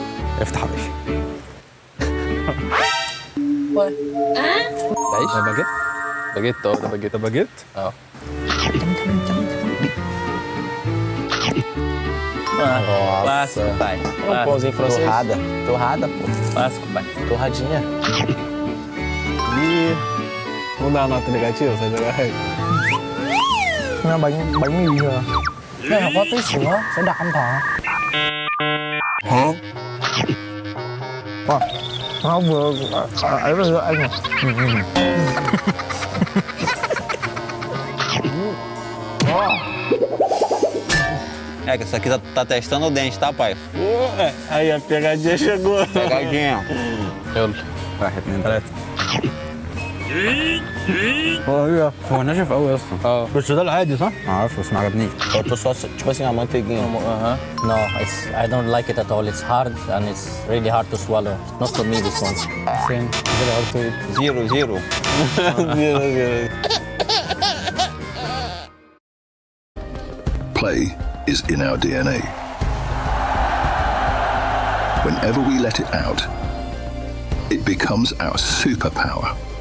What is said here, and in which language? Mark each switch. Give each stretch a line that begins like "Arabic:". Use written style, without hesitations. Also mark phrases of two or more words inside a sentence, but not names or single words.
Arabic: افتح يا باشا. عيش ده باجيت؟ باجيت ده باجيت. ده باجيت؟
Portuguese: Clássico, pai. Um pãozinho francês. Torrada, pô. Clássico, pai. Torradinha. E não dá nota negativa, sai da garrafa.
Vietnamese: Bánh mì rồi. Đây là có tí sữa, sẽ đặt anh thọ. Hả? Nó vừa ấy rồi anh à.
Portuguese: É que isso aqui tá testando o dente, tá, pai? Aí a pegadinha chegou. Pegadinha.
Arabic: يلا 1 2 3. هو ناشف قوي يا اسطى. بس ده العادي صح؟ ما اعرفش بس ما عجبنيش.
Portuguese: Faltou só, tipo assim, a manteiguinha.
English: No, I don't like it at all. It's hard and it's really hard to swallow. Not for me, this one. Same. Very hard to eat. Zero. Zero. Play is in our DNA. Whenever we let it out, it becomes our superpower.